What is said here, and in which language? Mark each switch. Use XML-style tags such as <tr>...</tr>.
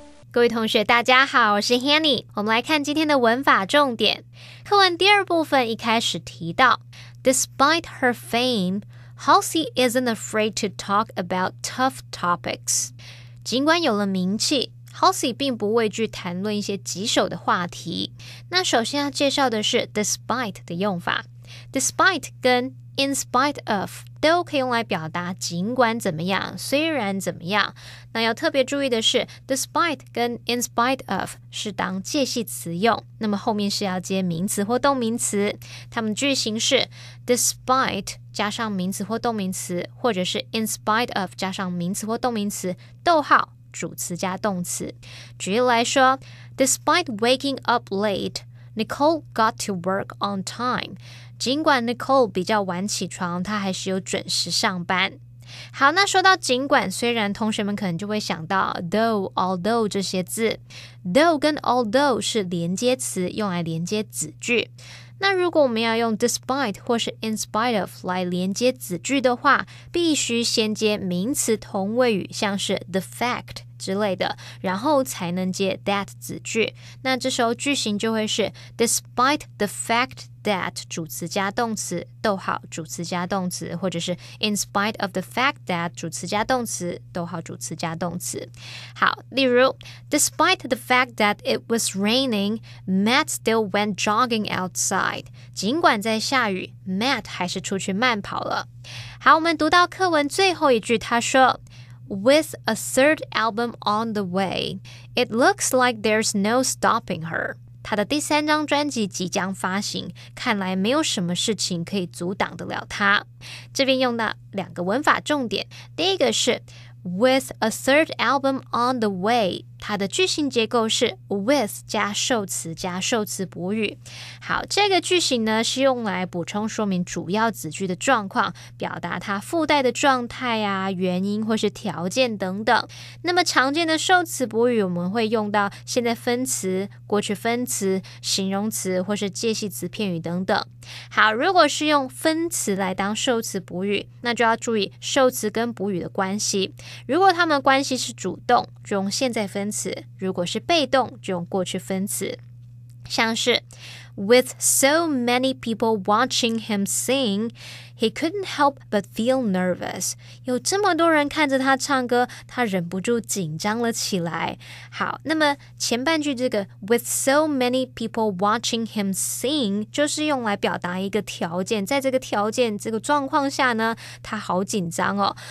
<zh>各位同学大家好，我是 Hanny， 我们来看今天的文法重点。课文第2部分一开始提到</zh> <en>Despite her fame, Halsey isn't afraid to talk about tough topics.</en> <zh>尽管有了名气，Halsey 并不畏惧谈论一些棘手的话题。那首先要介绍的是 despite 的用法。Despite 跟 in spite of 都可以用来表达尽管怎么样，虽然怎么样。那要特别注意的是 despite 跟 in spite of 是当介系词用，那么后面是要接名词或动名词。它们句型是 despite 加上名词或动名词，或者是 in spite of 加上名词或动名词，逗号主词加动词。举例来说</zh> <en>Despite waking up late, Nicole got to work on time.</en> <zh>尽管 Nicole 比较晚起床，她还是有准时上班。好，那说到尽管，虽然同学们可能就会想到 though, although 这些字。 though 跟 although 是连接词，用来连接子句。那如果我们要用 despite 或是 in spite of 来连接子句的话，必须先接名词同位语，像是 the fact之类的，然后才能接 that 子句。那这时候句型就会是 despite the fact that 主词加动词，逗号主词加动词，或者是 in spite of the fact that 主词加动词，逗号主词加动词。好，例如</zh> <en>Despite the fact that it was raining, Matt still went jogging outside.</en> <zh>尽管在下雨 Matt 还是出去慢跑了。好，我们读到课文最后一句，他说</zh> <en>With a third album on the way, it looks like there's no stopping her.</en> <zh>她的第3张专辑即将发行，看来没有什么事情可以阻挡得了她。这边用到2个文法重点，第一个是</zh> <en>With a third album on the way,</en> <zh>它的句型结构是 with 加受词加受词补语。好，这个句型呢是用来补充说明主要子句的状况，表达它附带的状态啊、原因或是条件等等。那么常见的受词补语我们会用到现在分词、过去分词、形容词或是介系词片语等等。好，如果是用分词来当受词补语，那就要注意受词跟补语的关系。如果它们关系是主动，就用现在分词；如果是被动，就用过去分词。像是</zh> <en>With so many people watching him sing, he couldn't help but feel nervous.</en> <zh>有这么多人看着他唱歌，他忍不住紧张了起来。好，那么前半句这个</zh> <en>With so many people watching him sing</en> <zh>就是用来表达一个条件，在这个条件这个状况下呢，他好紧张哦。</zh>